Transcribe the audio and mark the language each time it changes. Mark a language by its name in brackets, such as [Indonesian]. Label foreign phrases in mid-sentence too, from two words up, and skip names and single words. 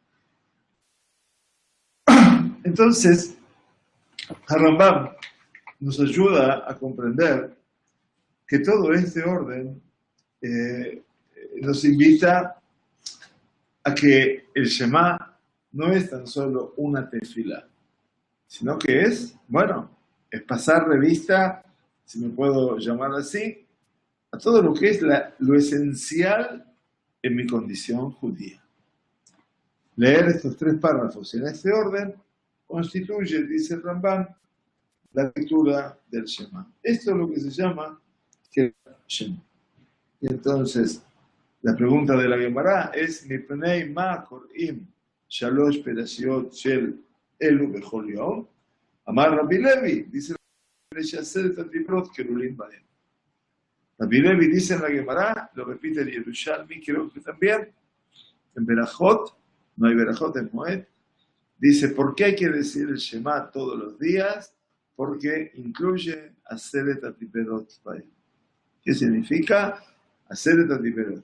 [Spanish] Entonces, Rambam nos ayuda a comprender que todo este orden nos invita a que el Shema no es tan solo una tefilá, sino que es pasar revista, si me puedo llamar así, a todo lo que es lo esencial en mi condición judía. Leer estos 3 párrafos en este orden constituye, dice el Rambam, la lectura del Shema. Esto es lo que se llama Shema. Y entonces, la pregunta de la Gemara es: [Hebrew] מפני מה קוראים שלוש פרשיות של אלו בכל יום? [Spanish] Amar Rabbi Levi, dice Rabbi Levi dice en la Gemara, lo repite el Yerushalmi, creo que también, en Berajot, no hay Berajot en Moed, dice: ¿por qué hay que decir el Shema todos los días? Porque incluye [Hebrew] עשרת הטיפרות. [Spanish] ¿Qué significa? [Hebrew] עשרת הטיפרות.